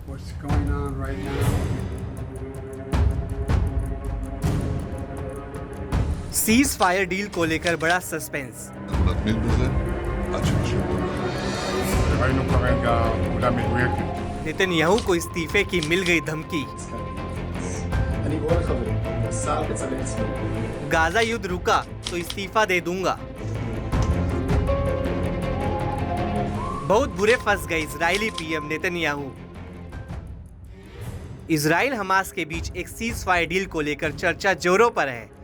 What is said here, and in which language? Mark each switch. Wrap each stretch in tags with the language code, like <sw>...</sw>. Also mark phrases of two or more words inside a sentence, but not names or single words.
<en>what's going on right now. cease fire deal</en> <hi>को लेकर बड़ा सस्पेंस।</hi> <he>נתמיד בזה עד שנשמע. ראינו כרגע פעולה מדויקת.</he> <hi>नेतन्याहू को इस्तीफे की मिल गई धमकी।</hi> <he>אני קורא לחברים, השר בצלאל סמוטריץ'</he> <hi>गाजा युद्ध रुका तो इस्तीफा दे दूंगा। बहुत बुरे फंस गए इजरायली पीएम नेतन्याहू। इजराइल हमास के बीच एक</hi> <en>cease fire deal</en> <hi>को लेकर चर्चा जोरों पर है।</hi>